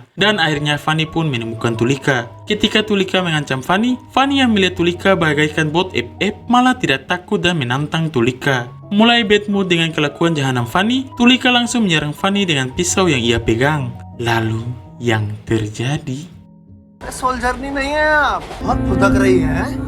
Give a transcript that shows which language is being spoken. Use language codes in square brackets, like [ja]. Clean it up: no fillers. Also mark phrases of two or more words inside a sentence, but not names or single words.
[id] Dan akhirnya Fanny pun menemukan Tulika. Ketika Tulika mengancam Fanny, Fanny yang melihat Tulika bagaikan bot FF malah tidak takut dan menantang Tulika. Mulai [en] bad mood [id] dengan kelakuan jahanam Fanny, Tulika langsung menyerang Fanny dengan pisau yang ia pegang. Lalu yang terjadi... [hi] सोल्जर नहीं है आप बहुत फुदक रही है